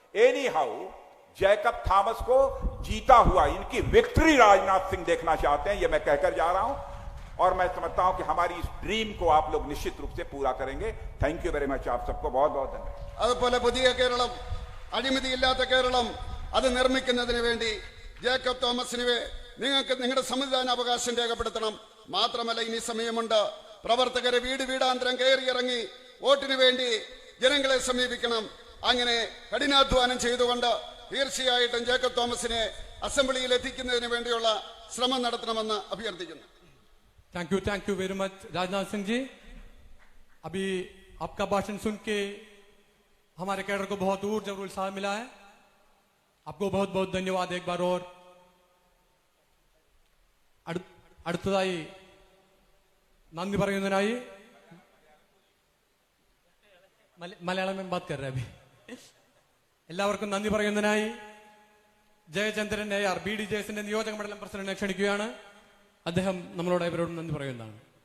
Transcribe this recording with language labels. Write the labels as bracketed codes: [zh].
[hi] Any how Jacob Thomas को जीता हुआ, इनकी विक्ट्री राजनाथ सिंह देखना चाहते हैं, यह मैं कहकर जा रहा हूं. और मैं समझता हूं कि हमारी इस ड्रीम को आप लोग निश्चित रूप से पूरा करेंगे. Thank you very much. आप सबको बहुत बहुत धन्यवाद. [ml] അതുപോലെ പുതിയ കേരളം, അഴിമതിയില്ലാത്ത കേരളം, അത് നിർമ്മിക്കുന്നതിന് വേണ്ടി ജേക്കബ് തോമസിനെ നിങ്ങൾക്ക് നിങ്ങളുടെ സമ്മതിദാനാവകാശം രേഖപ്പെടുത്തണം. മാത്രമല്ല, ഇനി സമയമുണ്ട്. പ്രവർത്തകരെ വീടാന്തരം കയറിയിറങ്ങി വോട്ടിന് വേണ്ടി ജനങ്ങളെ സമീപിക്കണം. അങ്ങനെ കഠിനാധ്വാനം ചെയ്തുകൊണ്ട് തീർച്ചയായിട്ടും ജേക്കബ് തോമസിനെ അസംബ്ലിയിൽ എത്തിക്കുന്നതിന് വേണ്ടിയുള്ള ശ്രമം നടത്തണമെന്ന് അഭ്യർത്ഥിക്കുന്നു. [hi] Thank you very much Rajnath Singh ji. अभी आपका भाषण सुन के हमारे कैडर को बहुत ऊर्जा और उत्साह मिला है. आपको बहुत बहुत धन्यवाद एक बार और. [ml] അടുത്തതായി നന്ദി പറയുന്നതിനായി മലയാളം [hi] में बात कर रहे हैं अभी. [ml] എല്ലാവർക്കും നന്ദി പറയുന്നതിനായി ജയചന്ദ്രൻ AR BDJSന്റെ നിയോജക മണ്ഡലം പ്രസിഡന്റിനെ ക്ഷണിക്കുകയാണ്. അദ്ദേഹം നമ്മളോട് ഇവരോട് നന്ദി പറയുന്നതാണ്.